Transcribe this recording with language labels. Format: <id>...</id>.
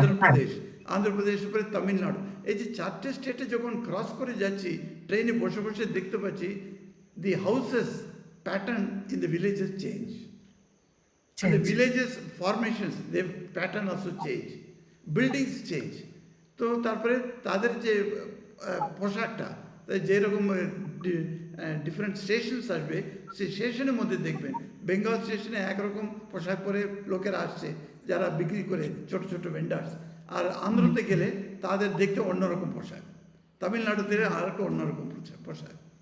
<bn>অন্ধ্রপ্রদেশ, অন্ধ্রপ্রদেশের পরে তামিলনাড়ু। এই যে 4টে স্টেটে যখন ক্রস করে যাচ্ছি ট্রেনে বসে বসে দেখতে পাচ্ছি</bn> <en>the houses pattern in the villages change. And the villages formations, their pattern also change. Buildings change.</en> <bn>তো তারপরে তাদের যে পোশাকটা যেরকম ডিফারেন্ট স্টেশনস আসবে, সেই স্টেশনের মধ্যে দেখবেন বেঙ্গল স্টেশনে একরকম পোশাক পরে লোকেরা আসছে যারা বিক্রি করে, ছোট ছোট ভেন্ডার্স। আর আন্ধ্রতে গেলে তাদের দেখতে অন্যরকম পোশাক, তামিলনাড়ুতে আর একটা অন্যরকম পোশাক।</bn>